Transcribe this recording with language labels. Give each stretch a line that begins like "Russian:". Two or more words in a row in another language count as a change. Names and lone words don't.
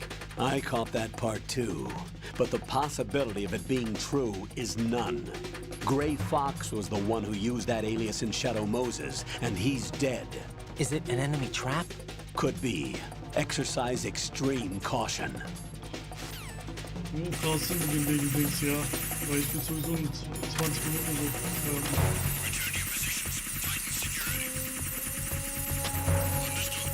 English: I caught that part too. But the possibility of it being true is none. Gray Fox was the one who used that alias in Shadow Moses, and he's dead. Is it an enemy trap? Could be. Exercise extreme caution.
Turkish: Jo, kalsın bugün de gideyiz ya.
German: Weil ich bin sowieso in 20 Minuten so.
English: Return to your positions. Tighten security. Understood.